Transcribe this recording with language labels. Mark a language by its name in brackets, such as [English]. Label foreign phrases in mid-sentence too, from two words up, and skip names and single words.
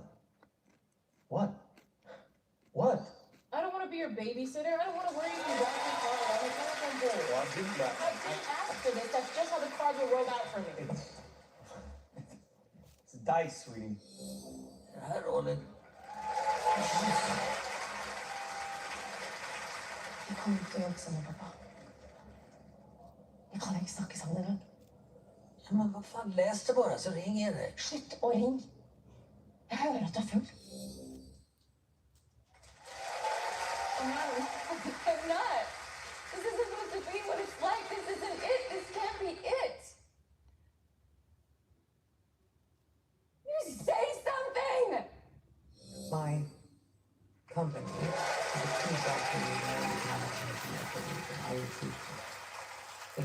[English] What? What? I don't want to be your babysitter. I don't want to worry if you rock your car around the telephone pole. Well, I didn't that. I didn't ask for this. That's just how the cards were rolled out for me. It's dice, sweetie. I rolled it. [Norwegian] Jeg kommer ikke til å jobbe med pappa. Jeg kan ikke snakke sammen med deg. Ja, men hva faen? Les det bare, så ringer jeg deg. Slutt å ringe. Jeg hører at du er full. [English] I'm not. This isn't supposed to be what it's like. This isn't it. This can't be it. You say something! My company is a true factory I recruit for.